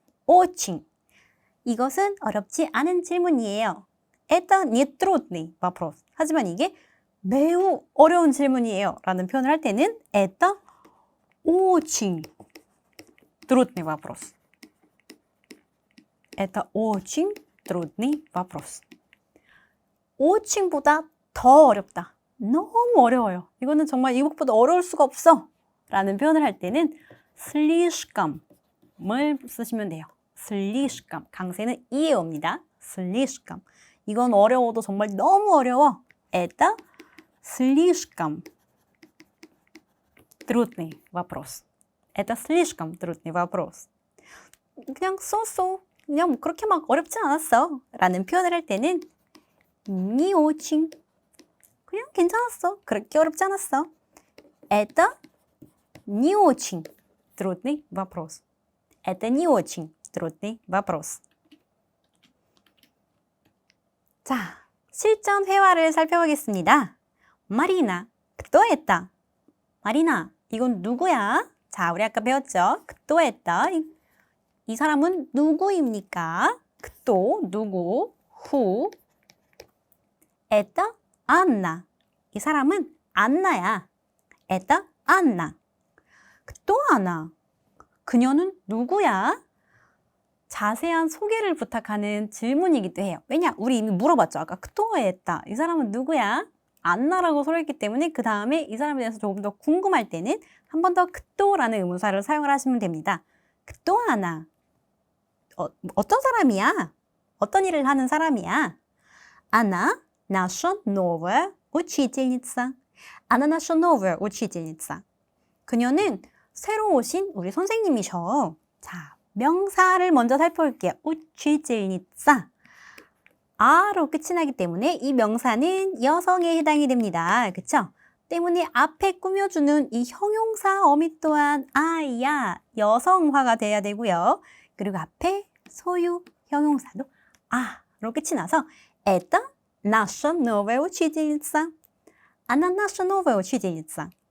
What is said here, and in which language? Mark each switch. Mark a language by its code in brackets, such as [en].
[ru] очень. [ko] 이것은 어렵지 않은 질문이에요. [ru] Это не трудный вопрос. [ko] 하지만 이게 매우 어려운 질문이에요. 라는 표현을 할 때는 [ru] это очень трудный вопрос. Это очень трудный вопрос. [ko] oching보다 더 어렵다. 너무 어려워요. 이거는 정말 이것보다 어려울 수가 없어. 라는 표현을 할 때는 слишком을 쓰시면 돼요. слишком. 강세는 이에 옵니다. слишком. 이건 어려워도 정말 너무 어려워. [ru] Это слишком трудный вопрос. Это слишком трудный вопрос. [ko] 그냥 쏘쏘. 그냥 뭐 그렇게 막 어렵지 않았어. 라는 표현을 할 때는 [ru] не очень. [ko] 그냥 괜찮았어. 그렇게 어렵지 않았어. [ru] Это не очень трудный вопрос. Это не очень трудный вопрос. [ko] 자, 실전 회화를 살펴보겠습니다. 마리나, [ru] кто это? [ko] 마리나, 이건 누구야? 자, 우리 아까 배웠죠? [ru] кто это? [ko] 이 사람은 누구입니까? кто, 누구, who. это 안나. 이 사람은 안나야. это 안나. [ru] кто она? [ko] 그녀는 누구야? 자세한 소개를 부탁하는 질문이기도 해요. 왜냐? 우리 이미 물어봤죠. 아까 [ru] кто это? [ko] 이 사람은 누구야? 안나라고 소리했기 때문에 그 다음에 이 사람에 대해서 조금 더 궁금할 때는 한 번 더 kto라는 의문사를 사용을 하시면 됩니다. [ru] кто она? [ko] 어떤 사람이야? 어떤 일을 하는 사람이야? [ru] Она наша новая учительница. Она наша новая учительница. [ko] 그녀는 새로 오신 우리 선생님이셔. 자, 명사를 먼저 살펴볼게요. [ru] учительница. [ko] 아로 끝이 나기 때문에 이 명사는 여성에 해당이 됩니다. 그쵸? 때문에 앞에 꾸며주는 이 형용사 어미 또한 아야, 여성화가 돼야 되고요. 그리고 앞에 소유 형용사도 아로 끝이 나서 [ru] это наша новая учительница. Она наша новая учительница.